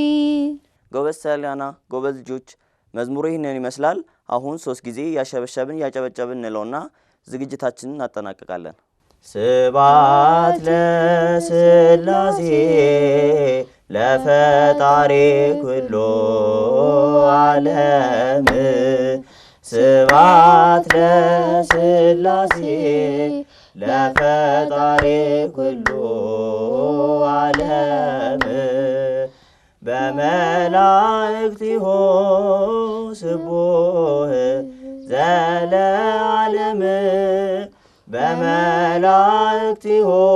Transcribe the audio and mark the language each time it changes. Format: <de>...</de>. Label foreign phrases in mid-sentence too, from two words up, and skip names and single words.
<am>ጎበዝ ሶሊያና፣ ጎበዝ ልጆች፣ መዝሙሩ ይህንን ይመስላል። አሁን 3 ጊዜ ያሸበሸብን ያጨበጨብን እንለውና ዝግጅታችንን እናጠናቀቃለን።</am> <gez>ስብሐት ለሥላሴ ለፈጣሪ ኩሉ ዓለም ስብሐት ለሥላሴ ለፈጣሪ ኩሉ ዓለም በመላእክቲሁ ስቡሕ ዘለዓለም በመላእክቲሁ</gez>